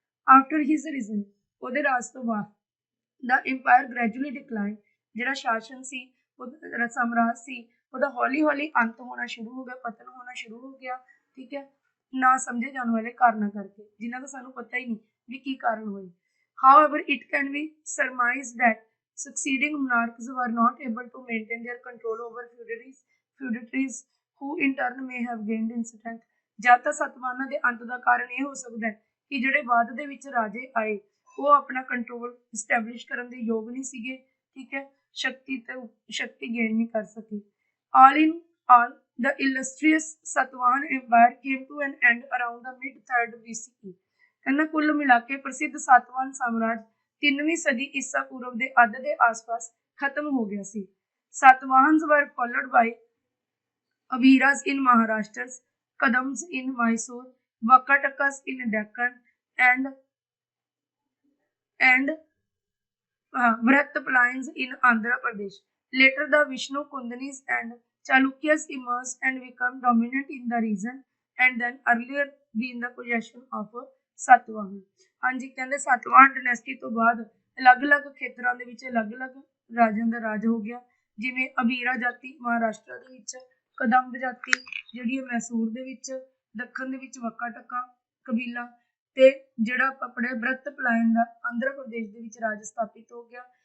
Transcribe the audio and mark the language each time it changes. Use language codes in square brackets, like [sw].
[en] after his reason, [pa] ਉਹਦੇ ਰਾਜ ਤੋਂ ਬਾਅਦ ਦਾ [en] empire gradually decline, [pa] ਜਿਹੜਾ ਸ਼ਾਸਨ ਸੀ ਸਾਮਰਾਜ ਸੀ ਉਹਦਾ ਹੌਲੀ ਹੌਲੀ ਅੰਤ ਹੋਣਾ ਸ਼ੁਰੂ ਹੋ ਗਿਆ, ਪਤਨ ਹੋਣਾ ਸ਼ੁਰੂ ਹੋ ਗਿਆ। ਠੀਕ ਹੈ, ਨਾ ਸਮਝੇ ਜਾਣ ਵਾਲੇ ਕਾਰਨਾਂ ਕਰਕੇ, ਜਿਨ੍ਹਾਂ ਦਾ ਸਾਨੂੰ ਪਤਾ ਹੀ ਨਹੀਂ ਵੀ ਕੀ ਕਾਰਨ ਹੋਏ। [en] However, it can be surmised that succeeding monarchs were not able to maintain their control over feudatories who in turn may have gained in strength। [pa] ਜਦ ਤਾਂ ਸਤਵਾਹਨਾਂ ਦੇ ਅੰਤ ਦਾ ਕਾਰਨ ਇਹ ਹੋ ਸਕਦਾ ਹੈ ਕਿ ਜਿਹੜੇ ਬਾਅਦ ਦੇ ਵਿੱਚ ਰਾਜੇ ਆਏ ਉਹ ਆਪਣਾ ਕੰਟਰੋਲ ਇਸਟੈਬਲਿਸ਼ ਕਰਨ ਦੇ ਯੋਗ ਨਹੀਂ ਸੀਗੇ। ਠੀਕ ਹੈ, ਸ਼ਕਤੀ ਗੇਨ ਨਹੀਂ ਕਰ ਸਕੇ। [en] All in all, the illustrious Satavahan Empire came to an end around the mid-3rd BCE। [pa] ਕਹਿੰਦਾ ਕੁੱਲ ਮਿਲਾ ਕੇ ਪ੍ਰਸਿੱਧ ਸਾਤਵਾਹਨ ਸਾਮਰਾਜ 3ਵੀਂ ਸਦੀ ਈਸਾ ਪੂਰਵ ਦੇ ਅੱਧ ਦੇ ਆਸ-ਪਾਸ ਖਤਮ ਹੋ ਗਿਆ ਸੀ। [en] Satavahans were followed by Abhiras in Maharashtra, Kadams in Mysore, Vakatakas in Deccan, and Bharatapalans in Andhra Pradesh. Later, the Vishnu Kundanis and Chalukyas emerged and became dominant in the region, and then earlier be in the possession of Satavahan। [pa] ਹਾਂਜੀ, ਕਹਿੰਦੇ Satavahana dynasty ਤੋਂ ਬਾਅਦ ਅਲੱਗ-ਅਲੱਗ ਖੇਤਰਾਂ ਦੇ ਵਿੱਚ ਅਲੱਗ-ਅਲੱਗ ਰਾਜਿਆਂ ਦਾ ਰਾਜ ਹੋ ਗਿਆ, ਜਿਵੇਂ ਅਬੀਰਾ ਜਾਤੀ ਮਹਾਰਾਸ਼ਟਰ ਦੇ ਵਿੱਚ, ਕਦੰਬ ਜਾਤੀ ਜਿਹੜੀ ਮੈਸੂਰ ਦੇ ਵਿੱਚ, ਦੱਖਣ ਦੇ ਵਿੱਚ ਵਕਾਟਕਾ ਕਬੀਲਾ, ਤੇ ਜਿਹੜਾ ਆਪਣੇ ਬ੍ਰਤਪਲਾਇਨ ਦਾ ਆਂਧਰਾ ਪ੍ਰਦੇਸ਼ ਦੇ ਵਿੱਚ ਰਾਜ ਸਥਾਪਿਤ ਹੋ ਗਿਆ।